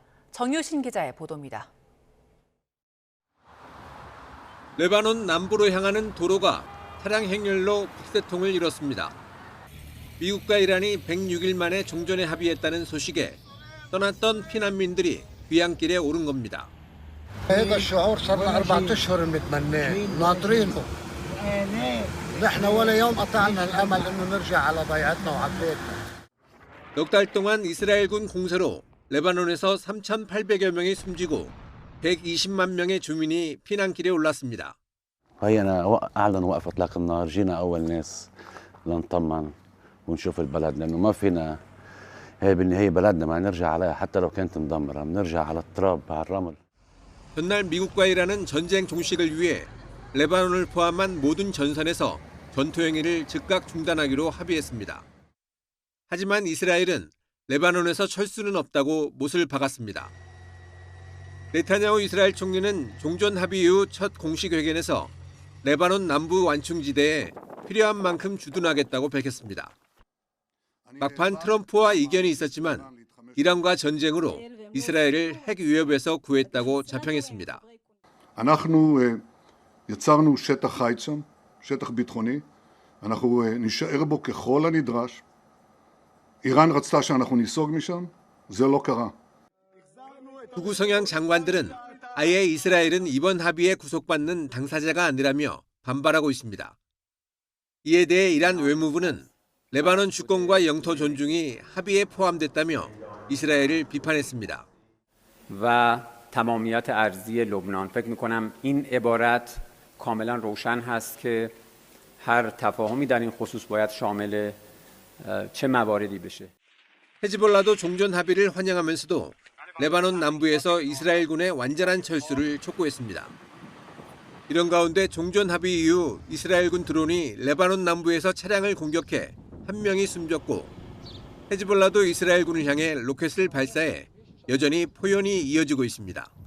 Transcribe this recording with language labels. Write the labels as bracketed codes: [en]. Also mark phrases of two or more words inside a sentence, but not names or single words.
[ko] 정유신 기자의 보도입니다. 레바논 남부로 향하는 도로가 차량 행렬로 북새통을 이뤘습니다. 미국과 이란이 106일 만에 종전에 합의했다는 소식에 떠났던 피난민들이 귀향길에 오른 겁니다. [ar] هذا الشعور صار لنا 4 أشهر بنتمناه ناطرينه نحن ولا يوم قطعنا الامل انه نرجع على ضيعتنا وعلى بيتنا. [ko] 넉 달 동안 이스라엘군 공세로 레바논에서 3,800여 명이 숨지고 120만 명의 주민이 피난길에 올랐습니다. [ar] هينا أعلن وقف إطلاق النار، جينا أول ناس لنطمن ونشوف البلد، لأنه ما فينا، هي بالنهاية بلدنا ما نرجع عليها حتى لو كانت مدمرة، بنرجع على التراب على الرمل. [ko] 전날 미국과 이란은 전쟁 종식을 위해 레바논을 포함한 모든 전선에서 전투 행위를 즉각 중단하기로 합의했습니다. 하지만 이스라엘은 레바논에서 철수는 없다고 못을 박았습니다. 네타냐후 이스라엘 총리는 종전 합의 이후 첫 공식 회견에서 레바논 남부 완충지대에 필요한 만큼 주둔하겠다고 밝혔습니다. 막판 트럼프와 이견이 있었지만 이란과 전쟁으로 이스라엘을 핵 위협에서 구했다고 자평했습니다. [he] אנחנו יצרנו שטח חיץ שם, שטח ביטחוני, אנחנו נשאר בו ככל הנדרש. איראן רצתה שאנחנו ניסוג משם, זה לא קרה. [ko] 구구 성향 장관들은 아예 이스라엘은 이번 합의에 구속받는 당사자가 아니라며 반발하고 있습니다. 이에 대해 이란 외무부는 레바논 주권과 영토 존중이 합의에 포함됐다며 이스라엘을 비판했습니다. [fa] و تمامیت ارضی لبنان فکر می‌کنم این عبارت کاملا روشن هست که هر تفاهمی در این خصوص باید شامل چه مواردی بشه. [ko] 헤즈볼라도 종전 합의를 환영하면서도 레바논 남부에서 이스라엘군의 완전한 철수를 촉구했습니다. 이런 가운데 종전 합의 이후 이스라엘군 드론이 레바논 남부에서 차량을 공격해 한 명이 숨졌고 헤즈볼라도 이스라엘군을 향해 로켓을 발사해 여전히 포연이 이어지고 있습니다.